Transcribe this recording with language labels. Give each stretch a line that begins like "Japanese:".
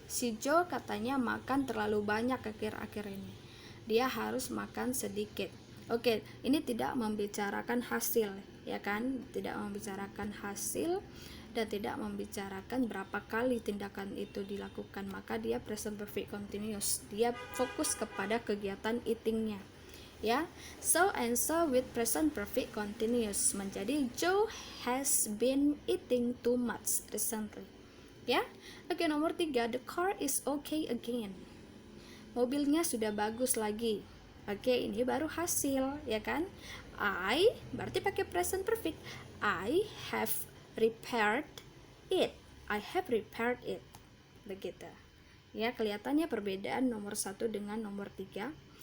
Indonesian: Si Joe katanya makan terlalu banyak akhir-akhir ini. Dia harus makan sedikit. Oke, ini tidak membicarakan hasil, ya kan? Tidak membicarakan hasil dan tidak membicarakan berapa kali tindakan itu dilakukan. Maka dia present perfect continuous. Dia fokus kepada kegiatan eatingnya. Ya,
English: so answer with present perfect continuous
Indonesian: menjadi
English: Joe has been eating too much recently.
Indonesian: Ya, oke, nomor 3,
English: the car is okay again.
Indonesian: Mobilnya sudah bagus lagi. Oke, ini baru hasil, ya kan?
English: I
Indonesian: berarti pakai
English: present perfect. I have repaired it. I have repaired it.
Indonesian: Begitu. Ya, kelihatannya perbedaan nomor 1 dengan nomor 3.